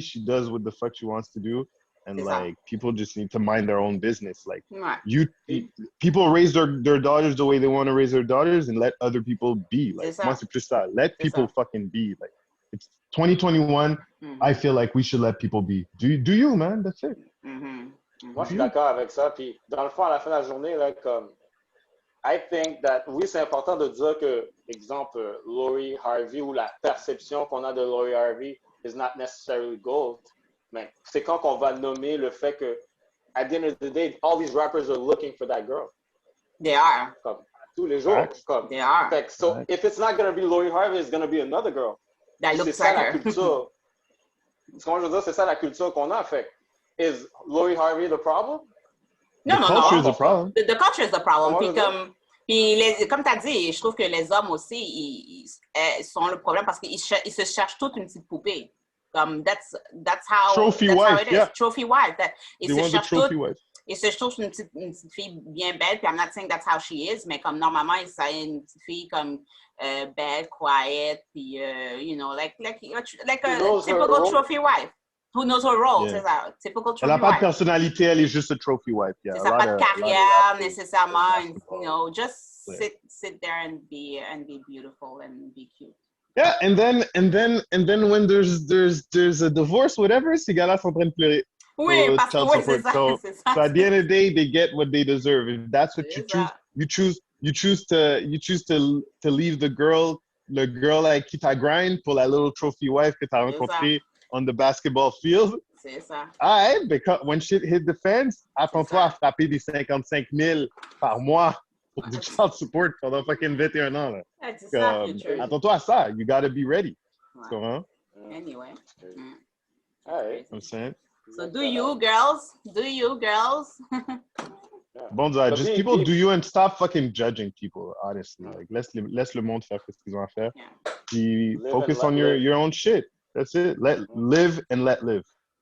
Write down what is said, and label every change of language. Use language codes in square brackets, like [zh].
[en] She does what the fuck she wants to do. And, like, people just need to mind their own business. Like, people raise their daughters the way they want to raise their daughters and let other people be. Like, [fr] moi, c'est plus ça. [en] Let people fucking be. Like, it's 2021. I feel like we should let people be. Do you, man? That's it. [fr] Moi, je suis d'accord avec ça. Puis, dans le fond, à la fin de la journée, là, comme, [en] I think that, [fr] oui, c'est important de dire que, exemple, Lori Harvey ou la perception qu'on a de Lori Harvey [en] is not necessarily gold. [fr] Mais c'est quand qu'on va nommer le fait que, [en] at the end of the day, all these rappers are looking for that girl. They are. [fr] Comme, tous les jours. Comme, [en] they are. Fait, so, if it's not going to be Lori Harvey, it's going to be another girl. That looks [fr] c'est ça la culture. Ce qu'on veut dire, c'est ça la culture qu'on a. [en] Fait, is Lori Harvey the problem? No. The culture is the problem. The culture is the problem. [fr] Puis comme tu as dit, je trouve que les hommes aussi, ils sont le problème parce qu'ils se cherchent toute une petite poupée. [en] That's how trophy that's wife, how it is. Yeah. Trophy wife. [fr] Ils se cherchent une petite fille bien belle. [en] Puis I'm not saying that's how she is, [fr] mais comme normalement, ils sont une petite fille comme belle, [en] quiet, puis you know, like a typical trophy wife. Who knows her role? [fr] C'est ça, typical trophy wife. Elle n'a pas de personnalité, elle est juste [en] a trophy wife. [fr] C'est ça, pas de carrière nécessairement. [en] You know, just sit there and be beautiful and be cute. Yeah, and then when there's a divorce, whatever, [fr] ces gars-là sont en train de pleurer. Oui, parce que c'est ça. [en] So at the end of the day, they get what they deserve. If that's what you choose to leave the girl [fr] avec qui t'as grind pour la [en] little trophy wife [fr] que t'as rencontrée [en] on the basketball field. [fr] C'est ça. [en] Alright, because when shit hit the fans, [fr] attends-toi à frapper des 55 000 par mois pour du child support pendant fucking 21 ans. Là. Attends-toi à ça. [en] You gotta be ready. [fr] Ouais. Anyway. [en] All right. I'm saying. So do you girls? Bon, just people do you and stop fucking judging people, honestly. Like, [fr] laisse le monde faire ce qu'ils ont à faire. [en] Puis focus on your own shit. That's it. Live and let live.